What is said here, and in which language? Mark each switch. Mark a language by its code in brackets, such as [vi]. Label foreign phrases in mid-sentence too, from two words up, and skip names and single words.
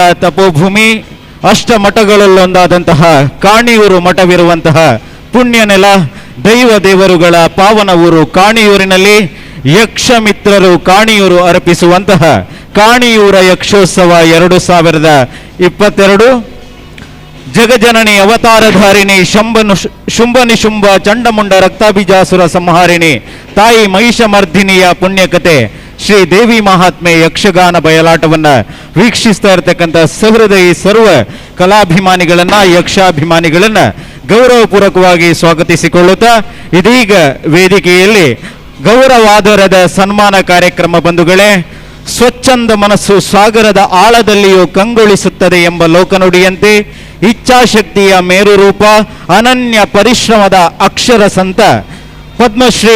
[kn] ತಪೋಭೂಮಿ, ಅಷ್ಟಮಠಗಳಲ್ಲೊಂದಾದಂತಹ ಕಾಣಿಯೂರು ಮಠವಿರುವಂತಹ ಪುಣ್ಯ ನೆಲ, ದೈವ ದೇವರುಗಳ ಪಾವನ ಊರು ಕಾಣಿಯೂರಿನಲ್ಲಿ ಯಕ್ಷ ಮಿತ್ರರು ಕಾಣಿಯೂರು ಅರ್ಪಿಸುವಂತಹ ಕಾಣಿಯೂರ ಯಕ್ಷೋತ್ಸವ 2022 ಜಗಜನನಿ ಅವತಾರಧಾರಿಣಿ ಶುಂಭ ನಿಶುಂಭ ಚಂಡಮುಂಡ ರಕ್ತಾಭಿಜಾಸುರ ಸಂಹಾರಿಣಿ ತಾಯಿ ಮಹಿಷಮರ್ಧಿನಿಯ ಪುಣ್ಯಕತೆ ಶ್ರೀ ದೇವಿ ಮಹಾತ್ಮೆ ಯಕ್ಷಗಾನ ಬಯಲಾಟವನ್ನ ವೀಕ್ಷಿಸ್ತಾ ಇರತಕ್ಕಂಥ ಸಹೃದಯಿ ಸರ್ವ ಕಲಾಭಿಮಾನಿಗಳನ್ನ, ಯಕ್ಷಾಭಿಮಾನಿಗಳನ್ನ ಗೌರವಪೂರ್ವಕವಾಗಿ ಸ್ವಾಗತಿಸಿಕೊಳ್ಳುತ್ತಾ ಇದೀಗ ವೇದಿಕೆಯಲ್ಲಿ ಗೌರವಾದರದ ಸನ್ಮಾನ ಕಾರ್ಯಕ್ರಮ ಬಂಧುಗಳೇ. ಸ್ವಚ್ಛಂದ ಮನಸ್ಸು ಸಾಗರದ ಆಳದಲ್ಲಿಯೂ ಕಂಗೊಳಿಸುತ್ತದೆ ಎಂಬ ಲೋಕನುಡಿಯಂತೆ ಇಚ್ಛಾಶಕ್ತಿಯ ಮೇರು ರೂಪ, ಅನನ್ಯ ಪರಿಶ್ರಮದ ಅಕ್ಷರ ಸಂತ ಪದ್ಮಶ್ರೀ